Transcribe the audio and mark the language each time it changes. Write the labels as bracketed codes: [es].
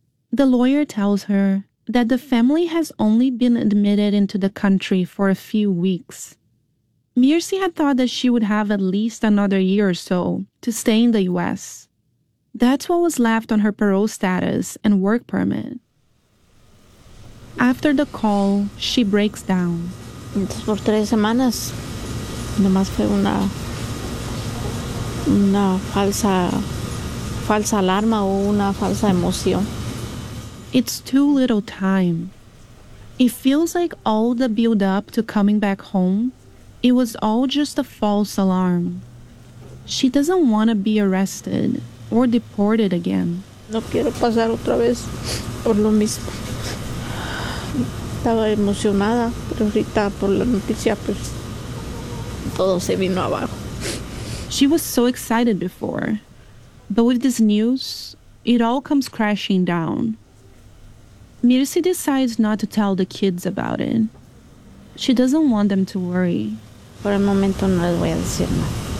[en] The lawyer tells her that the family has only been admitted into the country for a few weeks. Mirce had thought that she would have at least another year or so to stay in the U.S. That's what was left on her parole status and work permit. After the call, she breaks down. [es] Entonces, por tres semanas, nomás fue una falsa alarma o una falsa emoción. [en] It's too little time. It feels like all the build-up to coming back home, it was all just a false alarm. She doesn't want to be arrested or deported again. [es] No quiero pasar otra vez por lo mismo. Estaba emocionada, pero ahorita por la noticia, pues, todo se vino abajo. [en] She was so excited before. But with this news, it all comes crashing down. Mirce decides not to tell the kids about it. She doesn't want them to worry. [es] Por el momento no les voy a decir nada.